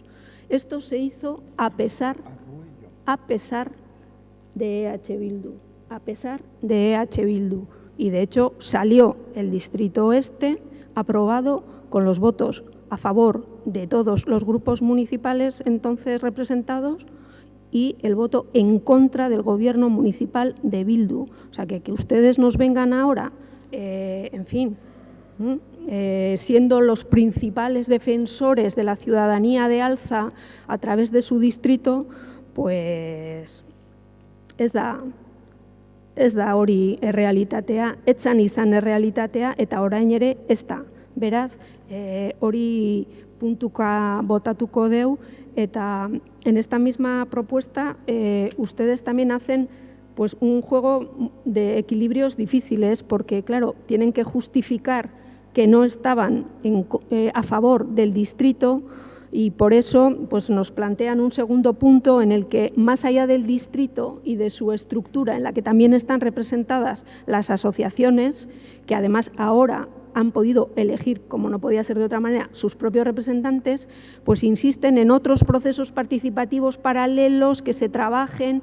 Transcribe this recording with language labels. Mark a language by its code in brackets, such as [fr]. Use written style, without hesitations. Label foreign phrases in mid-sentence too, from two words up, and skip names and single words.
[es] Esto se hizo a pesar de EH Bildu, Y de hecho salió el Distrito Este aprobado con los votos a favor de todos los grupos municipales entonces representados y el voto en contra del Gobierno municipal de Bildu. O sea, que ustedes nos vengan ahora, en fin, siendo los principales defensores de la ciudadanía de Alza a través de su distrito, pues [eu] ez da hori errealitatea, etzan izan errealitatea eta orain ere ez da. Beraz, hori puntuka botatuko deu [es] eta en esta misma propuesta ustedes también hacen pues un juego de equilibrios difíciles porque, claro, tienen que justificar que no estaban a favor del distrito y por eso pues nos plantean un segundo punto en el que, más allá del distrito y de su estructura, en la que también están representadas las asociaciones, que además ahora han podido elegir, como no podía ser de otra manera, sus propios representantes, pues insisten en otros procesos participativos paralelos que se trabajen.